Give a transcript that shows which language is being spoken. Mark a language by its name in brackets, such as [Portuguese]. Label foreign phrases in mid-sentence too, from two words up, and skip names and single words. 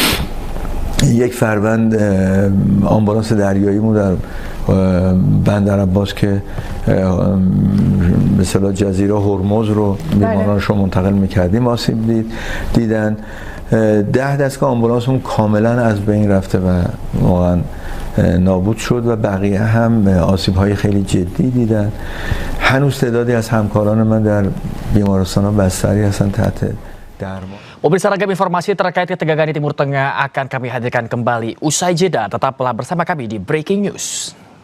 [Persian] 1 فروند آمبولانس دریایی مون در بندر عباس که به اصطلاح جزیره هرمز رو بیمارانش رو منتقل می‌کردیم آسیب دیدن. 10 دستگاه آمبولانسمون کاملا از بین رفته و واقعا نابود شد و بقیه هم آسیب‌های خیلی جدی دیدن. هنوز تعدادی از همکاران من در بیمارستان‌ها بستری هستن تحت درمان. [Indonesian] Pemirsa, ragam informasi terkait ketegangan di Timur Tengah akan kami hadirkan kembali usai jeda. Tetaplah bersama kami di Breaking News.